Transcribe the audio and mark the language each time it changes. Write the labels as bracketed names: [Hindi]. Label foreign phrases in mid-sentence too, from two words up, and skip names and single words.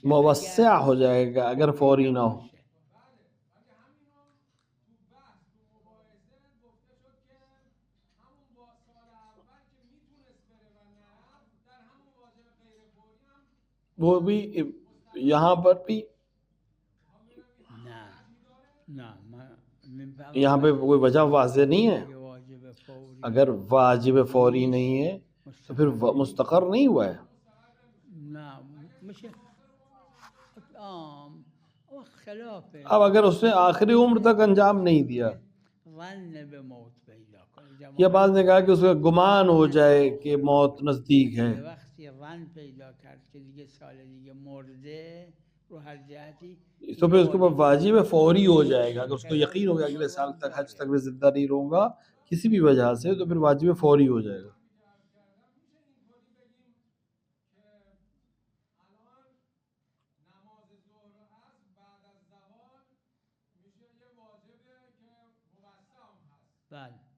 [Urdu] موسع ہو جائے گا اگر فوری نہ ہو. وہ بھی یہاں پر بھی [Persian] نه نه من [Urdu] یہاں پے کوئی وجہ واضح نہیں ہے. [Persian] اگه واجب فوری [Urdu] اگر واجب فوری نہیں ہے تو پھر مستقر نہیں ہوا ہے. [Persian] نه میشه خلافه [Urdu] اب اگر اس نے آخری عمر تک انجام نہیں دیا [Persian] ظن به موت پیدا کنه [Urdu] یا بعد نے کہا کہ اس کا گمان ہو جائے کہ موت نزدیک ہے, [Persian] یه وقتی ظن پیدا کرد که دیگه سال دیگه مرده رو هر جهتی [Urdu] تو پھر اس کے اوپر واجب فوری ہو جائے گا۔ اگر اس کو یقین ہو گیا اگلے سال تک حج تک میں زندہ نہیں رہوں گا کسی بھی وجہ سے، تو پھر واجب فوری ہو جائے گا. [Persian] بله